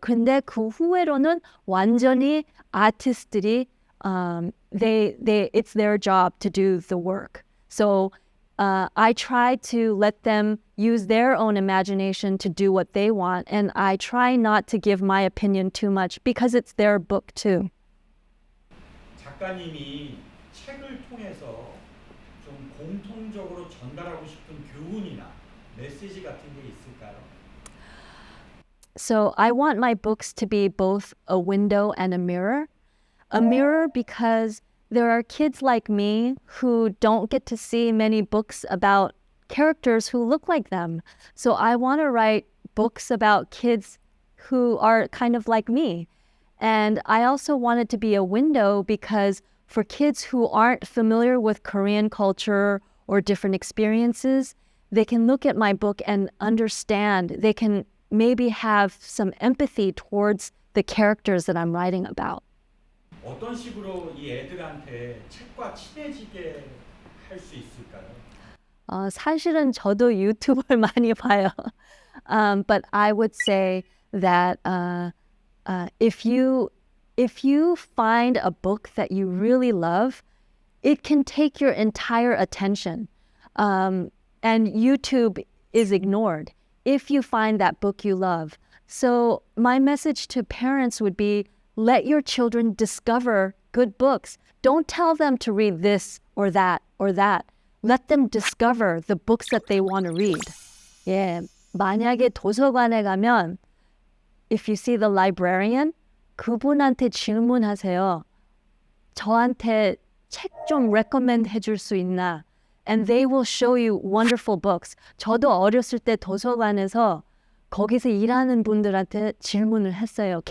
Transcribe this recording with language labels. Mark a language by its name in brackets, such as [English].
[Korean] 근데 그 후회로는 완전히 아티스트들이 [English] it's their job to do the work. So I try to let them use their own imagination to do what they want, and I try not to give my opinion too much because it's their book too. [Korean] 작가님이 책을 통해서 좀 공통적으로 전달하고 싶은 교훈이나 메시지 같은 게 있을까요? [English] So I want my books to be both a window and a mirror. A mirror because there are kids like me who don't get to see many books about characters who look like them. So I want to write books about kids who are kind of like me. And I also want it to be a window because for kids who aren't familiar with Korean culture or different experiences, they can look at my book and understand. They can maybe have some empathy towards the characters that I'm writing about. [Korean] 어떤 식으로 이 애들한테 책과 친해지게 할 수 있을까요? 사실은 저도 유튜브를 많이 봐요. [English] But I would say that if you find a book that you really love, it can take your entire attention. And YouTube is ignored if you find that book you love. So, my message to parents would be let your children discover good books. Don't tell them to read this or that or that. Let them discover the books that they want to read. [Korean] 예, 만약에 도서관에 가면 [English] if you see the librarian, [Korean] 그분한테 질문하세요. 저한테 책 좀 recommend 해줄 수 있나? [English] And they will show you wonderful books. [Korean] 저도 어렸을 때 도서관에서 거기서 일하는 분들한테 질문을 했어요.